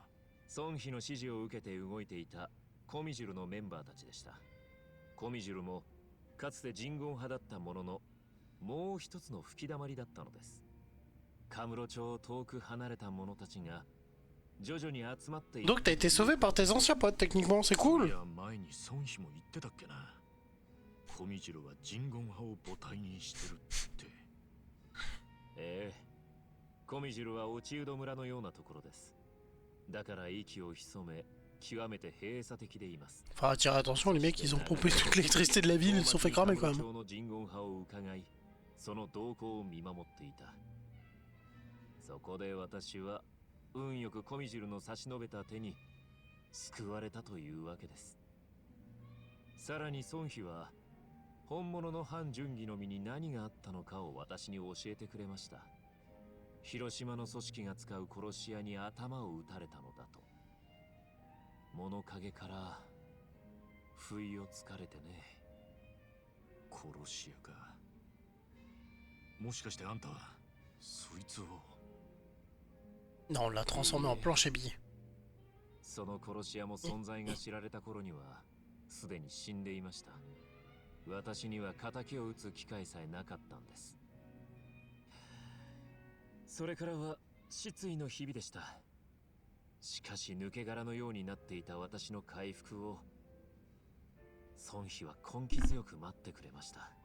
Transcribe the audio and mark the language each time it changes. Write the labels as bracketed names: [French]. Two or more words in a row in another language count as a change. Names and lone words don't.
[Japanese] 孫妃の指示を受けて動いていたコミジュルのメンバーたちでした。コミジュルもかつてジンゴン派だったものの、もう一つの吹き溜まりだったのです。カムロ町を遠く離れた者たちが徐々に集まっている。 [French] Donc t'as été sauvé par tes anciens potes, techniquement, c'est cool. [Japanese] いや、前に孫妃も言ってたっけな。コミジルはジンゴン派を母体にしてるって。ええ、コミジルは落ちうど村のようなところです。だから息を潜め、極めて閉鎖的でいます。 [French] Enfin, attirer attention, les mecs, ils ont pompé toute l'électricité de la ville, ils se sont fait cramer quand même. [Japanese] 町のジンゴン派を伺い、その動向を見守っていた。そこで私は運よくコミジルの差し伸べた手に救われたというわけです。さらに孫妃は本物の反準義の身に何があったのかを私に教えてくれました。広島の組織が使う殺し屋に頭を撃たれたのだと。物陰から不意をつかれてね。殺し屋か。もしかしてあんたはそいつを。 [French] Non, on l'a transformé en planche à billets. [Japanese] その殺し屋も存在が知られた頃にはすでに死んでいました。私には仇を撃つ機会さえなかったんです。それからは失意の日々でした。しかし抜け殻のようになっていた私の回復を孫妃は根気強く待ってくれました。